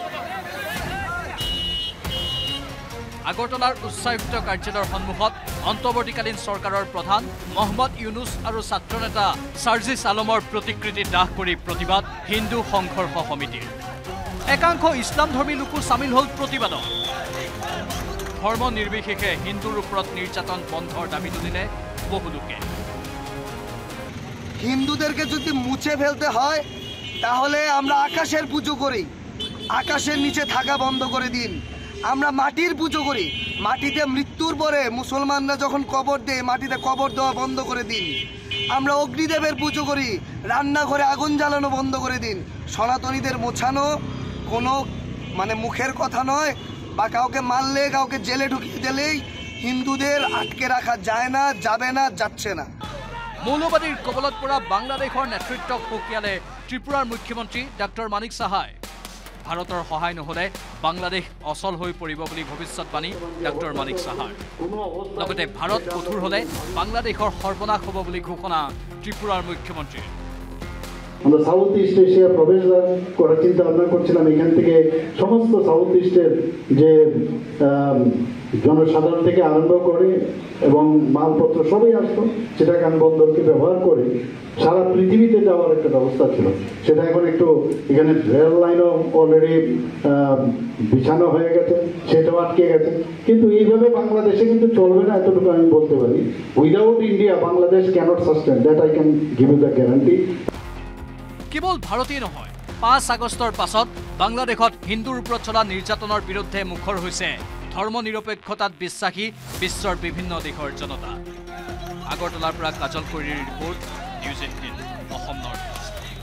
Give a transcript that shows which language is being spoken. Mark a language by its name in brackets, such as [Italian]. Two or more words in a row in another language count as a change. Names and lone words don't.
[Assamese] আগৰতলাৰ উচ্চায়ুক্ত কাৰ্যালয়ৰ সন্মুখত অন্তৰ্বৰ্তীকালীন চৰকাৰৰ প্ৰধান মোহাম্মদ ইউনুস আৰু ছাত্ৰ নেতা সাৰ্জিস আলমৰ প্ৰতিকৃতি দাহ কৰি প্ৰতিবাদ হিন্দু সংঘৰ্ষ সমিতিৰ একাংশ ইছলামধৰ্মী লোকো সামিল হল প্ৰতিবাদত ধৰ্ম নিৰ্বিশেষে হিন্দুৰ ওপৰত নিৰ্যাতন বন্ধৰ দাবি তুলিলে বহু লোকে [Bangla] হিন্দুদেরকে যদি মুছে ফেলতে হয় তাহলে আমরা আকাশের পুজো করি, আকাশের নিচে থাকা বন্ধ করে দিন। আমরা মাটির পুজো করি, মাটিতে মৃত্যুর পরে মুসলমানরা যখন কবর দেয় মাটিতে কবর দেওয়া বন্ধ করে দিন। আমরা অগ্নিদেবের পুজো করি, রান্নাঘরে আগুন জ্বালানো বন্ধ করে দিন। সনাতনীদের মোছানো কোনো মুখের কথা নয়, বা কাউকে মারলে কাউকে জেলে ঢুকিয়ে দিলেই হিন্দুদের আটকে রাখা যায় না, যাবে না, যাচ্ছে না। [Assamese] মৌলবাদীৰ কবলত পৰা বাংলাদেশৰ নেতৃত্বক সকীয়ালে ত্ৰিপুৰাৰ মুখ্যমন্ত্ৰী ডক্টৰ মানিক সাহাই ভাৰতৰ সহায় নহলে বাংলাদেশ অচল হৈ পৰিব বুলি ভৱিষ্যতবাণী ডক্টৰ মানিক সাহাই লগতে ভাৰত কঠোৰ হলে বাংলাদেশৰ সৰ্বনাশ হ'ব বুলি ঘোষণা ত্ৰিপুৰাৰ মুখ্যমন্ত্ৰী [Bangla] আমরা সাউথ ইস্ট এশিয়া প্রবেশ করার চিন্তা ভাবনা করছিলাম। এখান থেকে সমস্ত সাউথ ইস্টের যে জনসাধারণ থেকে আরম্ভ করে এবং মালপত্র সবই আসতো চিটাগাং বন্দরকে ব্যবহার করে সারা পৃথিবীতে যাওয়ার একটা ব্যবস্থা ছিল। সেটা এখন একটু এখানে [English] rail line already [Bangla] বিছানো হয়ে গেছে, সেটাও আটকে গেছে। কিন্তু এইভাবে বাংলাদেশে কিন্তু চলবে না, এতটুকু আমি বলতে পারি। [English] without India Bangladesh cannot sustain, that I can give you the guarantee. [Assamese] কেৱল ভাৰতেই নহয়, 5 আগষ্টৰ পাছত বাংলাদেশত হিন্দুৰ ওপৰত চলা নিৰ্যাতনৰ বিৰুদ্ধে মুখৰ হৈছে ধৰ্ম নিৰপেক্ষতাত বিশ্বাসী বিশ্বৰ বিভিন্ন দেশৰ জনতা। আগৰতলাৰ পৰা কাজল কৰিৰ ৰিপৰ্ট, নিউজ 18 অসম নৰ্থ ইষ্ট।